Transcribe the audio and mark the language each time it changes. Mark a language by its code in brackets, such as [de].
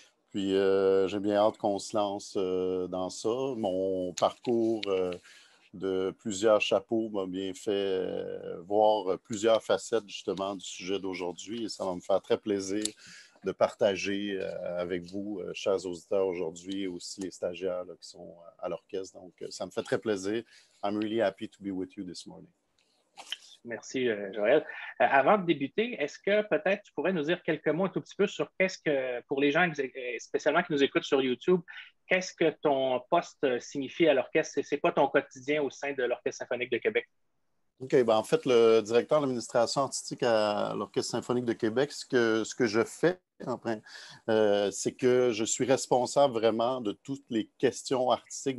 [fr] Puis j'ai bien hâte qu'on se lance dans ça. Mon parcours de plusieurs chapeaux m'a bien fait voir plusieurs facettes justement du sujet d'aujourd'hui et ça va me faire très plaisir de partager avec vous, chers auditeurs, aujourd'hui et aussi les stagiaires là, qui sont à l'orchestre. Donc, ça me fait très plaisir. [en] I'm really happy to be with you this morning. [fr] Merci, Joël. Avant de débuter, est-ce que peut-être tu pourrais nous dire quelques mots un tout petit peu sur qu'est-ce que, pour les gens spécialement qui nous écoutent sur YouTube, qu'est-ce que ton poste signifie à l'orchestre? C'est quoi ton quotidien au sein de l'Orchestre symphonique de Québec? OK. Ben, en fait, le directeur de l'administration artistique à l'Orchestre symphonique de Québec, ce que je fais, enfin, c'est que je suis responsable vraiment de toutes les questions artistiques.